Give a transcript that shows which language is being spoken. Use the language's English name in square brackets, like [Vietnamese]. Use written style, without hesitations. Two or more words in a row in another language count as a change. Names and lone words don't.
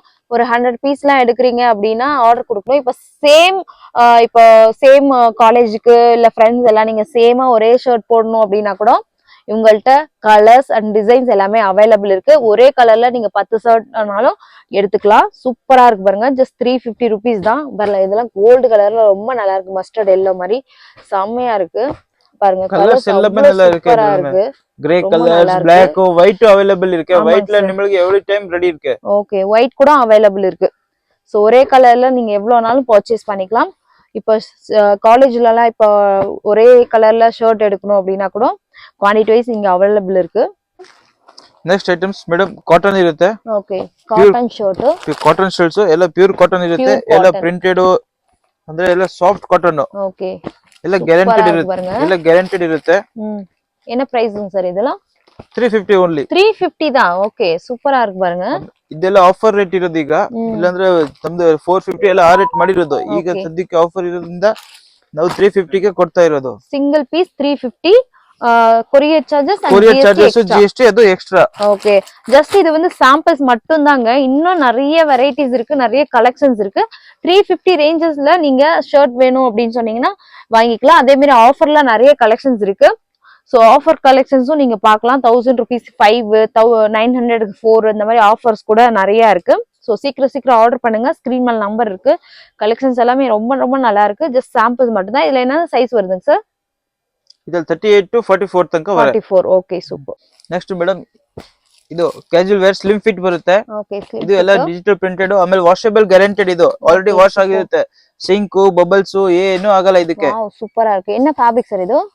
[Tamil] ஒரு 100 பீஸ்லாம் எடுக்கிறீங்க அப்படின்னா ஆர்டர் கொடுக்கணும். இப்போ சேம் காலேஜுக்கு இல்ல ஃப்ரெண்ட்ஸ் எல்லாம் நீங்க சேமா ஒரே ஷர்ட் போடணும் அப்படின்னா கூட இவங்கள்ட்ட [English] colors and designs [Tamil] எல்லாமே அவைலபிள் இருக்கு. ஒரே கலர்ல நீங்க 10 ஷர்ட்னாலும் எடுத்துக்கலாம். சூப்பரா இருக்கு பாருங்க. [English] just 350 rupees [Tamil] தான். வரல இதெல்லாம் கோல்டு கலர்ல ரொம்ப நல்லா இருக்கு. [English] mustard yellow [Tamil] மாதிரி செம்மையா இருக்கு பாருங்க. கலர்ஸ் எல்லாமே நல்லா இருக்கு. [English] grey colors black white available [Tamil] இருக்கு. whiteல உங்களுக்கு [English] every time ready [Tamil] இருக்கு. ஓகே white கூட அவைலபிள் இருக்கு. சோ ஒரே கலர்ல நீங்க எவ்வளவுனாலும் பர்ச்சேஸ் பண்ணிக்கலாம். இப்போ காலேஜ்ல எல்லாம் இப்போ ஒரே கலர்ல ஷர்ட் எடுக்கணும் அப்படின்னா கூட [English] quantity wise [Tamil] இங்க அவைலபிள் இருக்கு. [English] next items madam cotton [Kannada] ಇರುತ್ತೆ. [English] okay cotton shirt cotton shirts [Kannada] ಎಲ್ಲ [English] pure cotton [Kannada] ಇರುತ್ತೆ. ಎಲ್ಲ ಪ್ರಿಂಟೆಡ್ ಅಂದ್ರೆ ಎಲ್ಲ [English] soft cotton. [Kannada] ಓಕೆ ಎಲ್ಲ ಗ್ಯಾರಂಟಿಡ್ ಇರುತ್ತೆ. ಎಲ್ಲ ಗ್ಯಾರಂಟಿಡ್ ಇರುತ್ತೆ. [Tamil] என்ன பிரைஸ்ங்க சார் இதெல்லாம்? [English] 350 only. [Tamil] 350 தான். ಓಕೆ ಸೂಪರಾ இருக்கு பாருங்க. [Kannada] ಇದೆಲ್ಲ [English] offer rate [Kannada] ಇರೋದು ಈಗ. ಇಲ್ಲಾಂದ್ರೆ ನಮ್ದು 450 ಎಲ್ಲ ಆ ರೇಟ್ ಮಾಡಿರೋದು. ಈಗ ಸದ್ಯಕ್ಕೆ ಆಫರ್ ಇರೋದ್ರಿಂದ ನಾವು 350 ಗೆ ಕೊಡ್ತಾ ಇರೋದು. [English] single piece [Kannada] 350. [English] courier charges [Tamil] GST அது எக்ஸ்ட்ரா. [English] okay just [Tamil] இது வந்து சாம்பிள்ஸ் மட்டும் தாங்க. இன்னும் நிறைய வெரைட்டிஸ் இருக்கு. நிறைய கலெக்ஷன்ஸ் இருக்கு. 350 ரேஞ்சஸ்ல நீங்க ஷர்ட் வேணும் அப்படின்னு சொன்னீங்கன்னா வாங்கிக்கலாம். அதே மாதிரி ஆஃபர்ல நிறைய கலெக்ஷன்ஸ் இருக்கு. சோ ஆஃபர் கலெக்ஷன்ஸும் நீங்க பார்க்கலாம். 1000 rupees 5 900 4 இந்த மாதிரி ஆஃபர்ஸ் கூட நிறைய இருக்கு. சோ சீக்கிரம் ஆர்டர் பண்ணுங்க. ஸ்கிரீன் மேல நம்பர் இருக்கு. கலெக்ஷன்ஸ் எல்லாமே ரொம்ப நல்லா இருக்கு. ஜஸ்ட் சாம்பிள்ஸ் மட்டும் தான். இதுல என்ன சைஸ் வருதுங்க சார்? [Kannada] ಇದರಲ್ಲಿ 38 to 44 ತನಕ ಬರುತ್ತೆ. [English] 44 okay super. next madam [Kannada] ಇದು [English] casual wear slim fit [Kannada] ಬರುತ್ತೆ. ಇದು ಎಲ್ಲ [English] digital printed [Kannada] ಆಮೇಲೆ [English] washable guaranteed. [Kannada] ಇದು ಆಲ್ರೆಡಿ ವಾಶ್ ಆಗಿರುತ್ತೆ. [English] sink bubbles [Kannada] ಏನು ಆಗಲ್ಲ ಇದಕ್ಕೆ. [English] wow super [Kannada] ಆಗಿದೆ. என்ன ಫ್ಯಾಬ್ರಿಕ್ ಸರ್ ಇದು?